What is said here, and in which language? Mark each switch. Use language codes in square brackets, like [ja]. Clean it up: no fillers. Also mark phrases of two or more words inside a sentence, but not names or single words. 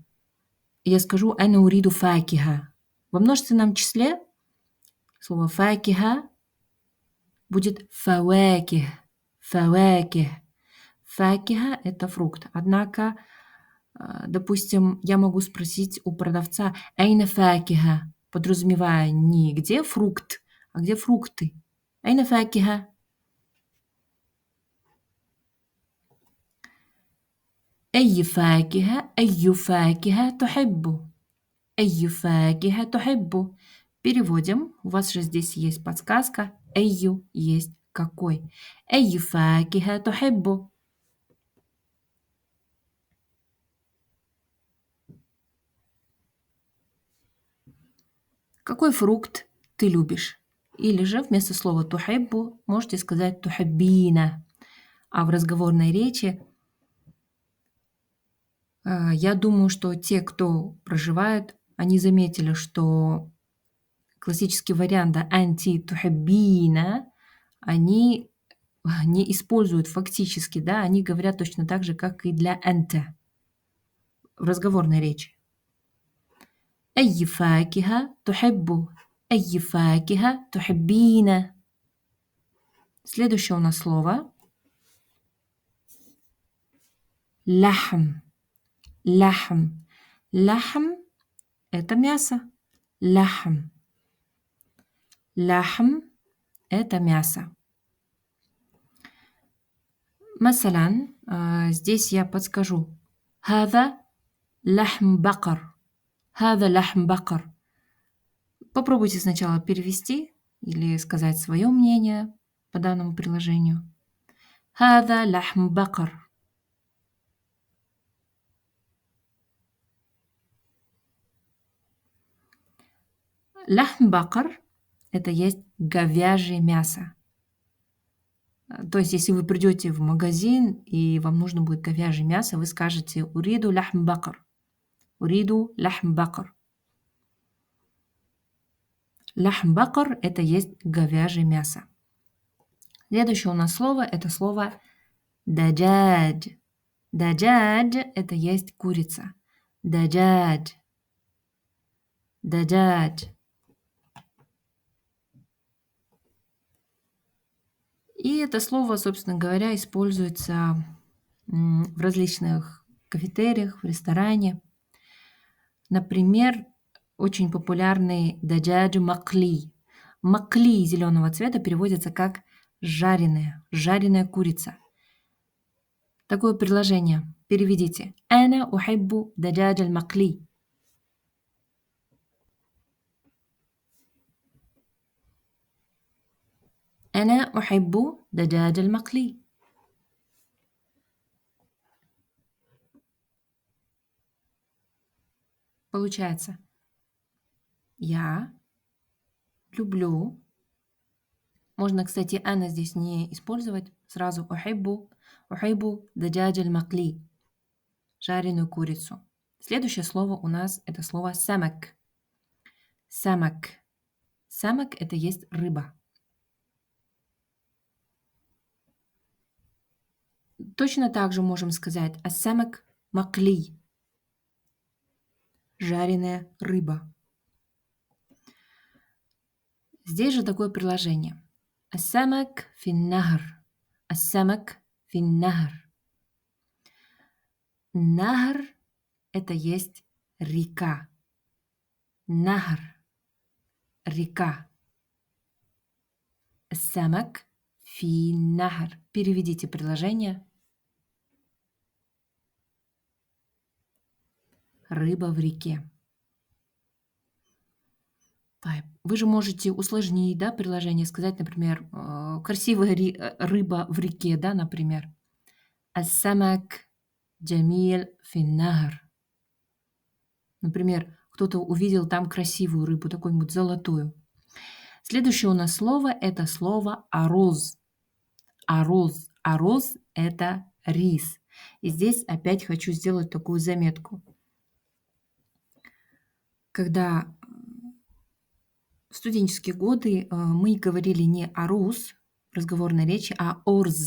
[ru] Я скажу [ar] «أنا أريد فاكهة». [ru] Во множественном числе слово факиха будет фаваких. Фаваких. Факиха – это фрукт. Однако, допустим, я могу спросить у продавца [ar] «أين فاكهة», [ru] подразумевая не где фрукт, а где фрукты. [ar] «أين فاكهة». أي فاكهة أي فاكهة تحب أي فاكهة تحب. [ru] Переводим. У вас же здесь есть подсказка. أي есть какой. [ar] أي فاكهة تحب. [ru] Какой фрукт ты любишь? Или же вместо слова тухиббу можете сказать тухиббина. А в разговорной речи я думаю, что те, кто проживает, они заметили, что классический вариант [ar] أنتِ تحبين [ru] они не используют фактически, да, они говорят точно так же, как и для анта в разговорной речи. [ar] أي فاكهة تحب أي فاكهة تحبين. [ru] Следующее у нас слово лахм. Лахм. Лахм – это мясо. Лахм. Лахм – это мясо. Масалян, здесь я подскажу. [ar] هذا لحم بقر. هذا لحم بقر. [ru] Попробуйте сначала перевести или сказать свое мнение по данному приложению. [ar] هذا لحم بقر. لحم بقر – [ru] это есть говяжье мясо. То есть, если вы придете в магазин и вам нужно будет говяжье мясо, вы скажете [ar] «أريد لحم بقر». «أريد لحم بقر». لحم بقر – [ru] это есть говяжье мясо. Следующее у нас слово – это слово даджадж. Даджадж – это есть курица. [ar] دجاج. دجاج. [ru] И это слово, собственно говоря, используется в различных кафетериях, в ресторане. Например, очень популярный [ar] دجاج مقلي. [ru] Макли зеленого цвета переводится как жареная курица. Такое предложение. Переведите. [ar] أنا أحب دجاج المقلي. أنا أحب دجاج المقلي. [ru] Получается, я люблю. Можно, кстати, «ана» здесь не использовать. Сразу [ar] «أحب دجاج المقلي» [ru] – жареную курицу. Следующее слово у нас – это слово «самак». Самак. Самак – это есть рыба. Точно так же можем сказать [ar] «السمك مقلي» [ru] – жареная рыба. Здесь же такое приложение. [ar] «السمك في النهر». «السمك في النهر». [ru] Нахр – это есть река. Нахр – река. [ar] سمك في نهر. [ru] Переведите предложение. Рыба в реке. Вы же можете усложнить, да, предложение, сказать, например, красивая рыба в реке, да, например. [ar] السمك جميل في النهر. [ru] Например, кто-то увидел там красивую рыбу, такую-нибудь золотую. Следующее у нас слово – это слово «ароз». Ароз. Ароз – это рис. И здесь опять хочу сделать такую заметку. Когда в студенческие годы мы говорили не «аруз» в разговорной речи, а «орз».